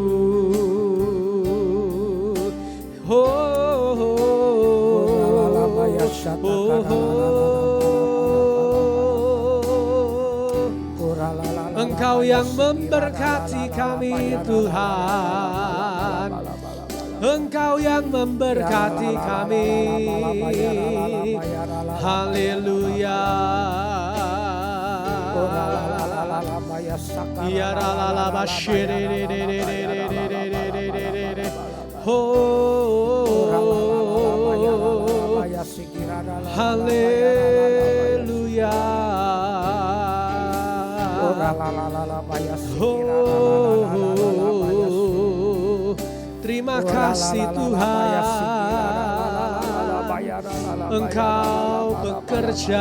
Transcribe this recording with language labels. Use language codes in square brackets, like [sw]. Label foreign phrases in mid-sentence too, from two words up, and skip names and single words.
[id] Engkau yang memberkati kami Tuhan, Engkau yang memberkati kami. Haleluya. Ya la la la ba shi de de de de de de de de de de de. Haleluya. Terima kasih Tuhan, Engkau bekerja.